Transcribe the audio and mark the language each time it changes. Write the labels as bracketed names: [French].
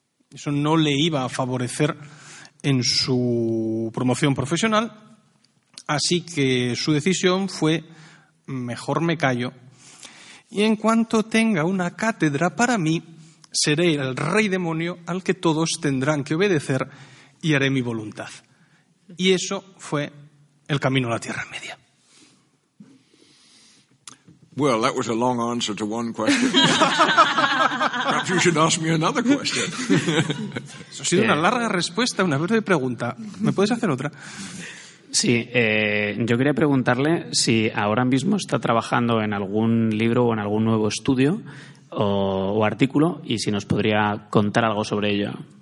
[Spanish] Eso no le iba a favorecer en su promoción profesional, así que su decisión fue, mejor me callo, y en cuanto tenga una cátedra para mí, seré el rey demonio al que todos tendrán que obedecer y haré mi voluntad. Y eso fue el camino a la Tierra Media. [English] Well, that was a long answer to one question. Perhaps you should ask me another question. [Spanish] Eso ha sido una larga respuesta, una breve pregunta. ¿Me puedes hacer otra? Sí, yo quería preguntarle si ahora mismo está trabajando en algún libro o en algún nuevo estudio o artículo y si nos podría contar algo sobre ello.